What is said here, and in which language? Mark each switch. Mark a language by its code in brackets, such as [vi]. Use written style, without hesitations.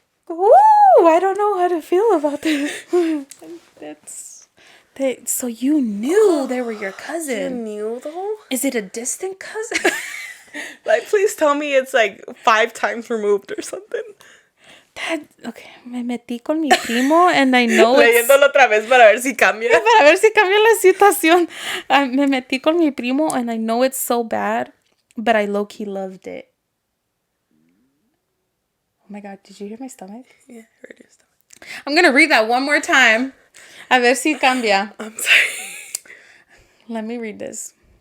[en] Ooh, I don't know how to feel about this. So you knew they were your You cousin. knew, though? Is it a distant cousin? Like, please tell me it's, like, 5 times removed or something. Okay, [es] me metí con mi primo [en] and I know it's... [es] Leyéndolo otra vez para ver si cambia. Para ver si cambia la situación. Me metí con mi primo [en] and I know it's so bad, but I low-key loved it. Oh my God, did you hear my stomach? Yeah, I heard your stomach. I'm going to read that one more time. [es] A ver si cambia. [en] I'm sorry. Let me read this.